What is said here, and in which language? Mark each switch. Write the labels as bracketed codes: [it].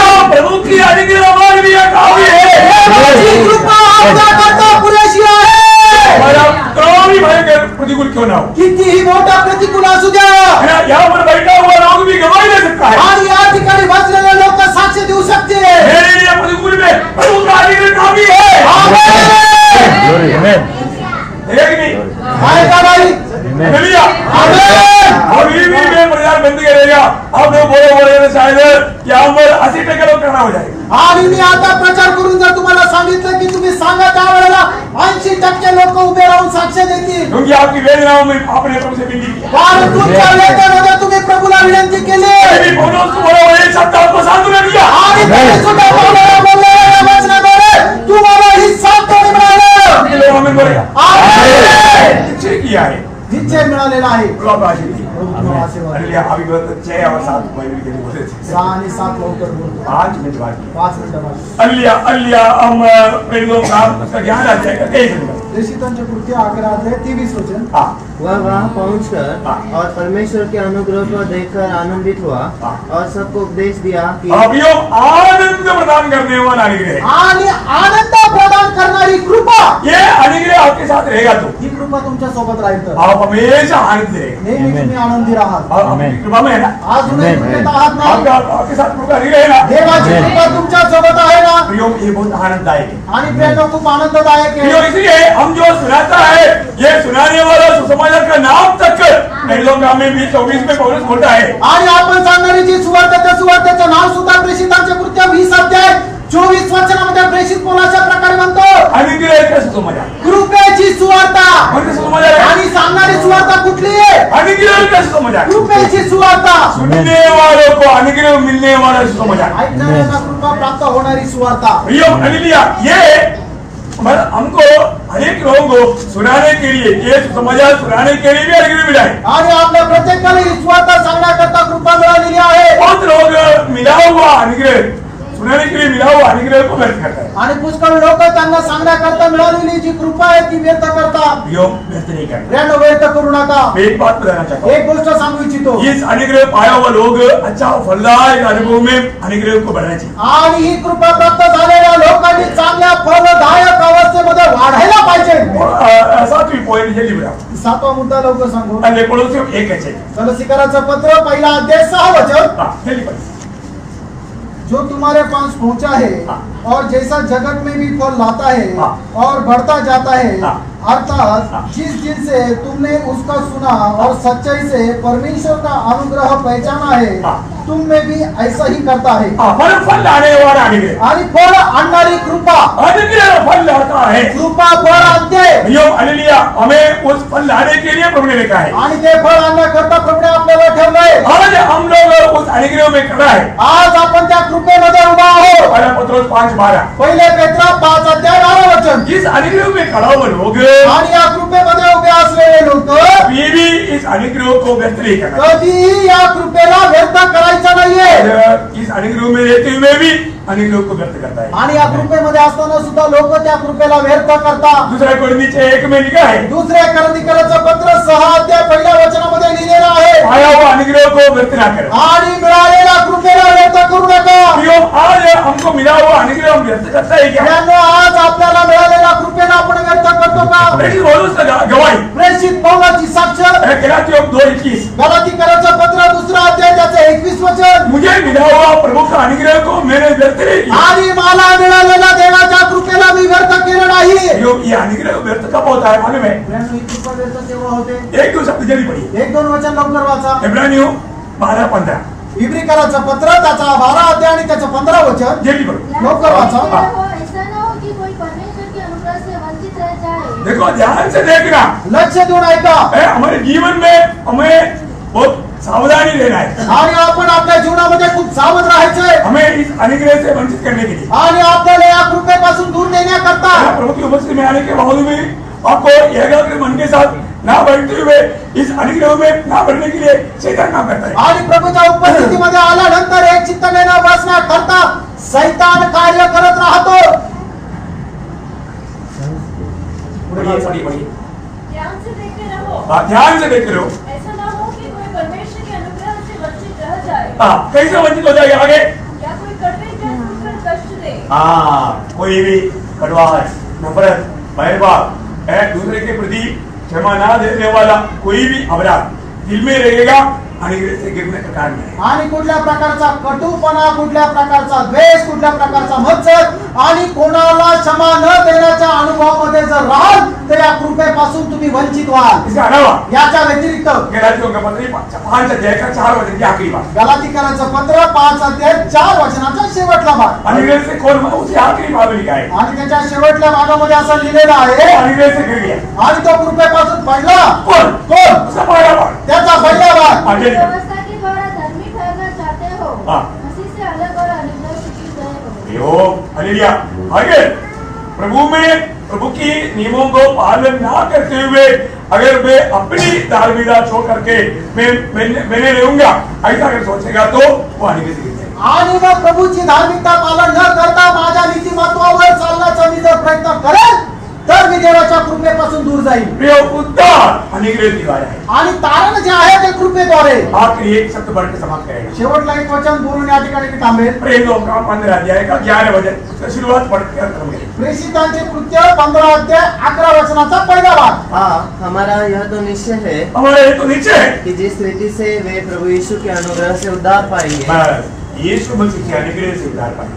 [hi] प्रभु की अनुग्रह हमारे लिए काफी है. [mr] माझी कृपा आपल्या करता पुरेशी आहे. [hi] कोई भयंकर प्रतिकूल क्यों ना हो, [mr] कितीही मोठा प्रतिकूल असू द्या. [hi] यहाँ पर बैठा हुआ लोग भी गवाही दे सकता है. [mr] आणि या ठिकाणी बसलेले लोक साक्ष देऊ शकते. [hi] मेरे लिए प्रतिकूल में प्रभु का अनुग्रह काफी है. एक नहीं [mr] आहे का नाही? हालेलुया. [hi] अभी भी मैं प्रचार बंद करेगा. आप लोग बोले शायद यहाँ पर 80% लोग करना हो जाएगा. [mr] आणि मी आता प्रचार करून जर तुम्हाला सांगितलं की तुम्ही सांगा त्यावेळेला 80% लोक उभे राहून साक्ष देतील. [hi] क्योंकि आपकी वेदनाओं में आपने प्रभु से विनती की. [mr] कारण तुमच्या वेदनेमध्ये तुम्ही प्रभूला विनंती केली. [hi] पौलुस को बोला वो एक शब्द आपको सांत्वना दिया. [mr] आणि तुम्ही सुद्धा पौलाला बोलले या वचनाद्वारे तुम्हाला ही सांत्वना मिळाली. [hi] ये लोग हमें बोलेगा निश्चय किया है, [mr] निश्चय मिळालेला आहे. [hi] प्रभु आशीष दी. हालेलुया. अभी 6 और 7 बाइबल के लिए बोले थे. [mr] 6 आणि 7 लवकर बोलतो. [hi] 5 मिनट बाकी. [mr] 5 मिनिटं बाकी. [hi] हालेलुया. हम प्रेरितों का उसका ज्ञान आ जाएगा. 1 मिनट. [mr] प्रेषितांचे कृत्य 11 अध्याय 23 वचन. [hi] वह वहाँ पहुंचकर और परमेश्वर के अनुग्रह को देखकर आनंदित हुआ और सबको उपदेश दिया कि अभियोग आनंद प्रदान करने वाला अनुग्रह. [mr] आणि आनंद प्रदान करणारी कृपा, [hi] ये अनुग्रह आपके साथ रहेगा। तो [mr] ही कृपा तुमच्या सोबत राहील, [hi] आप हमेशा आनंद रहेगा, [mr] नेहमी तुम्ही आनंदी राहाल। [hi] आपकी कृपा में है ना, [mr] अजूनही कृपेत आहात ना, [hi] आपके साथ कृपा नहीं रहेगा, [mr] देवाची कृपा तुमच्या सोबत आहे ना। [hi] प्रियो ये बहुत आनंददायक है। [mr] आणि प्रियो खूप आनंददायक प्रियो आहे। [hi] इसलिए हम जो सुनाता है, ये सुनाने वाला सुसमाचार का नाम तक पहलों का में 24 में पौलुस बोलता है। [mr] आणि आपण सांगणारी जी सुवार्ता, त्या सुवार्तेचं नाव सुद्धा प्रेषितांचे कृत्य 20 अध्याय 24 वचनामध्ये प्रेषित पौल अशा प्रकारे म्हणतो, [hi] अनुग्रह का सुसमाचार, [mr] कृपेची सुवार्ता। म्हणजे सुसमाचार आहे, आणि सांगणारी सुवार्ता कुठली आहे? [hi] अनुग्रह का सुसमाचार, [mr] कृपेची सुवार्ता। [hi] सुनने वालों को अनुग्रह मिलने वाला सुसमाचार, [mr] ऐकणाऱ्यांना कृपा प्राप्त होणारी सुवार्ता। [hi] प्रियो हालेलुया, ये हमको अनेक लोगों को सुनाने के लिए, ये सुसमाचार सुनाने के लिए भी अनुग्रह मिला है। [mr] आणि आपल्या प्रत्येकाला ही सुवार्ता सांगण्याकरता कृपा मिळालेली आहे। [hi] बहुत लोग मिला हुआ अनुग्रह सुनाने के लिए मिला हुआ अनुग्रह को व्यर्थ करता है। [mr] आणि पुष्कळ लोक त्यांना सांगण्याकरता मिळालेली जी कृपा आहे ती व्यर्थ करतात। [hi] प्रियो व्यर्थ नहीं करता। [mr] प्रियांनो, व्यर्थ करू नका। [hi] मैं एक बात बताना चाहता हूँ, [mr] एक गोष्ट सांगू इच्छितो, [hi] इस अनुग्रह पाया हुआ लोग अच्छा फलदायक अनुभव में अनुग्रह को बढ़ाना चाहिए। [mr] आणि ही कृपा प्राप्त झालेल्या लोकांनी चांगल्या फलदायक अवस्थेमध्ये वाढायला पाहिजे। [hi] सातवीं पॉइंट जल्दी बढ़ाओ, [mr] 7वा मुद्दा लवकर सांगू। [hi] कोलोसियों 1 [mr] कलोसीकरांचं पत्र 1 अध्याय 6 वचन, [hi] जल्दी पढ़ो। जो तुम्हारे पास पहुंचा है और जैसा जगत में भी फल लाता है और बढ़ता जाता है, अर्थात जिस दिन से तुमने उसका सुना और सच्चाई से परमेश्वर का अनुग्रह पहचाना है, तुम में भी ऐसा ही करता है। फल लाने वाला अनुग्रह, [mr] आणि फळ आणणारी कृपा, [hi] अनुग्रह फल लाता है, [mr] कृपा फळ आणते। [hi] हालेलुया, हमें उस फल लाने के लिए प्रभु ने लिखा है, [mr] आणि ते फळ आणण्याकरता प्रभूने आपल्याला ठेवलंय। [hi] आज हम लोग उस अनुग्रह में खड़ा है। [mr] आज आपण त्या कृपेमध्ये उभा आहोत। [hi] पहला पत्रोस 5:12, [mr] पहिले पेत्रा 5 अध्याय 12 वचन, [hi] इस अनुग्रह में खड़ा हुआ लोग [mr] आणि या कृपेमध्ये उभे असलेले लोक [hi] कभी भी इस अनुग्रह को व्यर्थ नहीं करना, [mr] कधीही या कृपेला व्यर्थ करायचं नाहीये। [hi] इस अनुग्रह में रहते हुए भी अनुग्रह को व्यर्थ करता है। [mr] आणि या कृपेमध्ये असताना सुद्धा लोक त्या कृपेला व्यर्थ करतात। [hi] दूसरा कोरिन्थीचे 1 में लिखा है, [mr] दुसऱ्या कोरिन्थीकरांचं पत्र 6 अध्याय 1 वचनामध्ये लिहिलेलं आहे, [hi] पाया हुआ अनुग्रह को व्यर्थ ना करो। [mr] आणि मिळालेल्या कृपेला व्यर्थ करू नका। [hi] प्रियो, आज हमको मिला हुआ अनुग्रह हम व्यर्थ करता है क्या? [mr] प्रियांनो, आज आपल्याला मिळालेल्या कृपेला आपण व्यर्थ करतो का? [hi] प्रेषित पौलुस का गवाही, [mr] प्रेषित पौलाची साक्ष, [hi] गलातियों 2:21, [mr] गलातीकरांचं पत्र 2 अध्याय त्याचं 21 वचन, [hi] मुझे मिला हुआ प्रभु का अनुग्रह को मैंने व्यर्थ नहीं किया। [mr] आणि मला मिळालेल्या देवाच्या कृपेला मी व्यर्थ केलं नाही। [hi] प्रियो, ये अनुग्रह व्यर्थ कब होता है मालूम है? [mr] प्रियांनो, ही कृपा व्यर्थ केव्हा होते? [hi] 1-2 शब्द जल्दी पढ़िए। [mr] 1-2 वचन लवकर वाचा। [hi] इब्रानियों 12-15, [mr] इब्रिकरांचं पत्र त्याचा 12 अध्याय आणि त्याचं 15 वचन [hi] जल्दी पढ़ो। [mr] लवकर वाचा। [hi] ऐसा ना हो कि कोई परमेश्वर के अनुग्रह से वंचित रह जाए। देखो, ध्यान से देखना, [mr] लक्ष देऊन ऐका। [hi] हमारे जीवन में हमें बहुत सावधानी लेना है। [mr] आणि आपण आपल्या जीवनामध्ये खूप सावध राहायचंय, [hi] हमें इस अनुग्रह से वंचित करने के लिए, [mr] आणि आपल्याला या कृपेपासून दूर नेण्याकरता [hi] प्रभु की उपस्थिति में आने के बावजूद भी आपको एकाग्र मन के साथ ना बढ़ते हुए इस अनुग्रह में ना बढ़ने के लिए शैतान काम करता है। [mr] आणि प्रभूच्या उपस्थितीमध्ये आल्यानंतर एक चित्ताने न बसण्याकरता शैतान कार्य करत राहतो। [hi] पढ़िए। ध्यान से देखते रहो, ध्यान से देखते रहो। ऐसा ना हो कि कोई परमेश्वर के अनुग्रह से वंचित रह जाए, कैसे वंचित हो जाएगा आगे? या कोई कड़वे जन सुनकर कष्ट दे। कोई भी कड़वाहट, नफरत, बैरभाव, दूसरे के प्रति क्षमा ना देने वाला कोई भी अपराध दिल में रहेगा, अनुग्रह से गिरने का कारण है। [mr] आणि कुठल्या प्रकारचा कटुपणा, कुठल्या प्रकारचा द्वेष, कुठल्या प्रकारचा मत्सर आणि कोणाला क्षमा न देण्याच्या अनुभवामध्ये जर राहाल तर या कृपेपासून तुम्ही वंचित व्हाल। [hi] इसके अलावा [mr] याच्या व्यतिरिक्त [hi] गलातियों का पत्र 5 अध्याय का 4 वचन की आखिरी बात, [mr] गलातीकरांचं पत्र 5 अध्याय 4 वचनाचा शेवटला भाग, [hi] अनुग्रह से कौन उसी आखिरी भाग में लिखा है, [mr] आणि त्याच्या शेवटल्या भागामध्ये असं लिहिलेलं आहे, [hi] अनुग्रह से गिर गया [mr] आणि तो कृपेपासून पडला [hi] कौन? [mr] कोण? [hi] उसका पहला भाग, [mr] त्याचा पहिला भाग। [hi] व्यवस्था के द्वारा धर्मी ठहरना चाहते हो, मसीह से अलग और अनुग्रह से जुड़ गए हो। हालेलुया। आगे प्रभु में, प्रभु की नियमों को पालन ना करते हुए अगर मैं अपनी धार्मिकता छोड़ करके मैंने रहूंगा, ऐसा अगर सोचेगा तो वो अनुग्रह से गिर जाएगा। [mr] आणि मग प्रभूची धार्मिकता पालन न करता माझ्या नीतिमत्वावर चालण्याचा मी जर प्रयत्न करेल तर मी देवाच्या कृपेपासून दूर जाईल. प्रिय उद्धार अनुग्रह द्वारे आहे. आणि तारण जे आहे ते कृपेद्वारे. [hi] आखिरी एक शब्द बढ़कर समाप्त करेगा. [mr] शेवटला एक वचन बोलून या ठिकाणी मी थांबेल. [hi] प्रेरितों का 15 अध्याय का 11 वचन शुरुआत पढ़कर करूंगे. [mr] प्रेषितांचे कृत्य 15 अध्याय 11 वचनाचा पहिला भाग. [hi] हाँ, हमारा यह तो निश्चय है हमारे ये तो नीचे है कि जिस रीति से वे प्रभु यीशु के अनुग्रह से उद्धार पाएंगे, बस यीशु मसीह के अनुग्रह से उद्धार पाए.